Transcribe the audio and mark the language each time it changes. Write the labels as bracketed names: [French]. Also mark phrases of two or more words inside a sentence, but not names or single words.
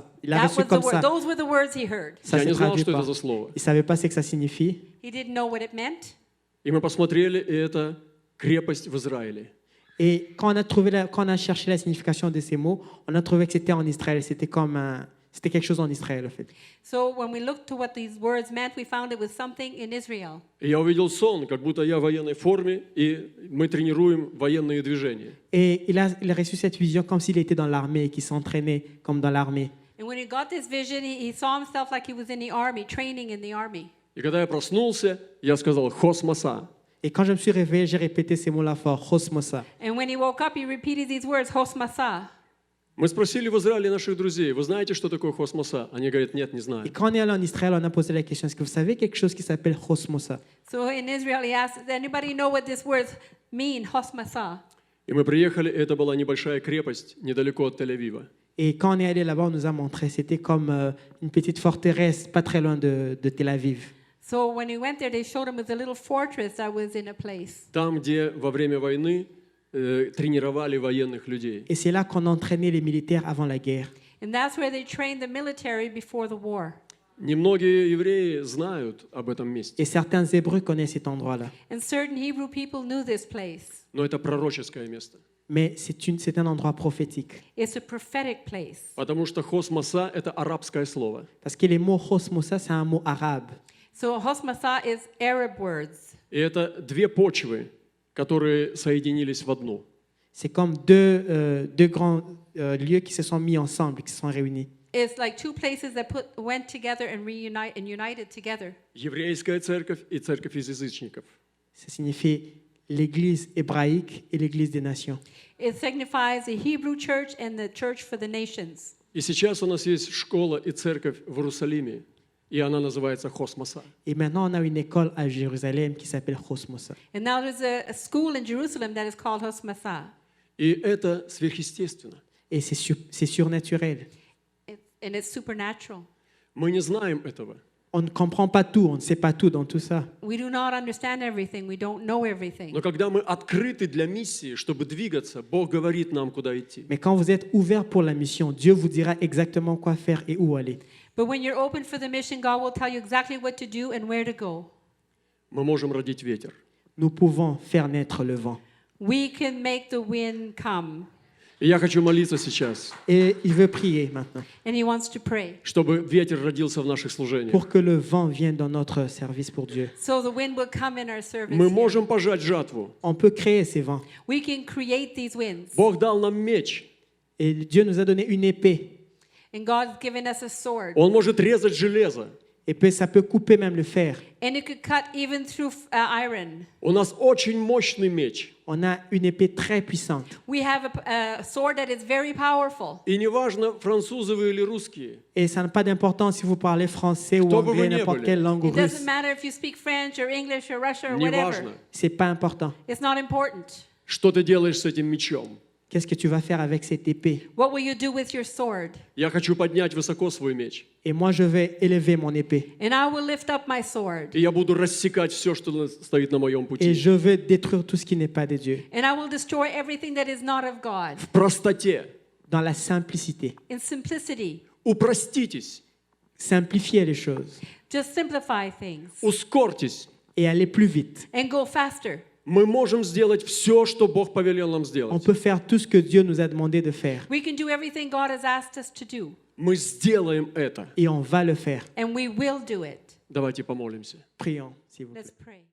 [French] Il a [English] That [French] reçu [English] was the [French] comme [English] word. [French] ça. [English] Those were the words he heard. [French] Ça [Russian] Я [French] se [Russian] не знал, [French] traduit [Russian] что [French] pas. [Russian] это за слово. [French] Il ne savait pas ce que ça signifie. [English] He didn't know what it meant. [Russian] И мы посмотрели, и это крепость в Израиле. [French] Et quand on a cherché la signification de ces mots, on a trouvé que c'était en Israël. C'était quelque chose en Israël, en fait. [English] So when we looked to what these words meant, we found it was something in Israel. [Russian] И я увидел сон, как будто я в военной форме, и мы тренируем военные движения. [French] Et il a reçu cette vision comme s'il était dans l'armée et qu'il s'entraînait comme dans l'armée. [English] And when he got this vision, he saw himself like he was in the army, training in the army. [Russian] И когда я проснулся, я сказал «Хосмоса». [French] Et quand je me suis réveillé, j'ai répété ces mots-là fort, Hosmosa. [English] And when he woke up, he repeated these words, Hosmasa. [Russian] Мы спросили в Израиле наших друзей, вы знаете, что такое Хосмоса? Они говорят, нет, не [French] Et [Russian] знаем. [French] quand on est allé en Israël, on a posé la question, est-ce que vous savez quelque chose qui s'appelle Hosmosa? [English] So in Israel, he asked, does anybody know what these words mean, Hosmasa? [Russian] И мы приехали, и это была небольшая крепость недалеко от Тель-Авива. [French] Et quand on est allé là-bas, on nous a montré, c'était comme une petite forteresse pas très loin de Tel Aviv. [English] So when he went there, they showed him as a little fortress that was in a place. [Russian] Там, где во время войны тренировали военных людей. [French] Et c'est là qu'on entraînait les militaires avant la guerre. [English] And that's where they trained the military before the war. [Russian] Немногие евреи знают об этом месте, [French] Et certains Hébreux connaissent cet endroit-là. [English] And certain Hebrew people knew this place. [Russian] но это пророческое место. [French] Mais c'est un endroit prophétique. [English] It's a prophetic place. [Russian] Потому что Хосмоса – это арабское слово. [French] Parce que le mot Hosmosa, c'est un mot arabe. [English] So Hosmasa is Arab words. [Russian] И это две почвы, которые соединились в одну. [French] C'est comme deux grands lieux qui se sont mis ensemble, qui se sont réunis. [English] It's like two places that went together and united together. [Russian] Еврейская церковь и церковь из язычников. [French] Ça signifie l'église hébraïque et l'église des nations. [English] It signifies the Hebrew church and the church for the nations. [Russian] И сейчас у нас есть школа и церковь в Иерусалиме, и она называется Хосмоса. [French] Et maintenant, on a une école à Jérusalem qui s'appelle Hosmosa. [English] And now there's a school in Jerusalem that is called Hosmasa. [Russian] И это сверхъестественно. [French] Et c'est surnaturel. [English] And it's supernatural. [Russian] Мы не знаем этого. [French] On ne comprend pas tout, on ne sait pas tout dans tout ça. [English] We do not understand everything. We don't know everything. [Russian] Но когда мы открыты для миссии, чтобы двигаться, Бог говорит нам, куда идти. [French] Mais quand vous êtes ouvert pour la mission, Dieu vous dira exactement quoi faire et où aller. [English] But when you're open for the mission, God will tell you exactly what to do and where to go. [Russian] Мы можем родить ветер. [French] Nous pouvons faire naître le vent. [English] We can make the wind come. [Russian] И я хочу молиться сейчас, [French] Et il veut prier maintenant [English] And He wants to pray. [Russian] чтобы ветер родился в наших служениях. [French] pour que le vent vienne dans notre service pour Dieu. [English] So the wind will come in our service. [Russian] Мы [English] here. [Russian] можем пожать жатву. [French] On peut créer ces vents. [English] We can create these winds. [Russian] Бог дал нам меч. [French] Et Dieu nous a donné une épée. [English] And God's given us a sword. [Russian] Он может резать железо. [French] Et puis ça peut couper même le fer. [English] And it could cut even through iron. [Russian] У нас очень мощный меч. [French] On a une épée très puissante. [English] We have a sword that is very powerful. [Russian] И неважно, французы вы или русские, [French] Et ça n'a pas d'importance si vous parlez français ou [Russian] Кто бы вы [French] anglais, [Russian] ни [French] n'importe [Russian] были. [French] quelle langue [English] It doesn't [French] russe. [English] matter if you speak French or English or Russian or whatever. [Russian] неважно, [French] C'est pas important. [English] It's not important. [Russian] что ты делаешь с этим мечом. [French] Qu'est-ce que tu vas faire avec cette épée? [English] What will you do with your sword? [Russian] Я хочу поднять высоко свой меч. [French] Et moi, je vais élever mon épée. [English] And I will lift up my sword. [Russian] И я буду рассекать все, что стоит на моем [French] Et [Russian] пути. [French] je vais détruire tout ce qui n'est pas de Dieu. [English] And I will destroy everything that is not of God. [Russian] В простоте. [French] Dans la simplicité. [English] In simplicity. [Russian] Упроститесь. [French] Simplifier les choses. [English] Just simplify things. [Russian] Ускорьтесь. [French] Et aller plus vite. [English] And go faster. [Russian] Мы можем сделать все, что Бог повелел нам [French] On [Russian] сделать. [French] peut faire tout ce que Dieu nous a demandé de faire. [English] We can do everything God has asked us to do, [Russian] Мы сделаем это. [French] Et on va le faire. [English] and we will do it. [Russian] Давайте помолимся. [French] Prions, s'il vous plaît. [English] Let's pray.